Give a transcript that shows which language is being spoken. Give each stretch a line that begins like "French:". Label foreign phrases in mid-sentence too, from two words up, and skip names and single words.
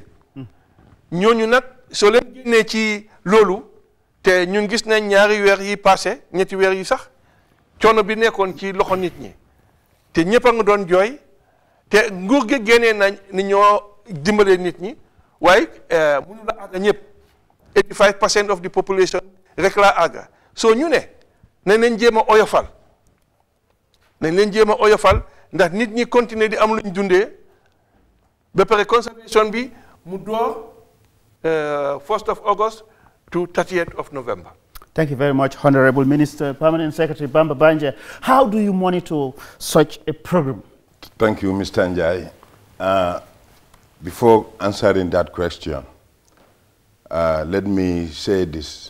Wolof: ñooñu nag soo leen génnee ci loolu te ñun gis nañ ñaari weer yi passé ñetti weer yi sax coono bi nekkoon ci loxo nit ñi te ñëpp a nga doon jooy te nguur gi génnee nañ ni ñoo dimbalee nit ñi waaye mënu la àgga ñëpp 85%
English: of the population
Wolof: rek laa àgga soo ñu ne nañ leen jéem a oyofal ndax nit ñi continuer di am luñ dundee ba pare conservation bi mu door
English: 1st of August to 30th of November. Thank you very much, Honorable Minister, Permanent Secretary Bamba Banja. How do you monitor such a program? Thank you, Mr. Njie. Before answering that question, let me say this.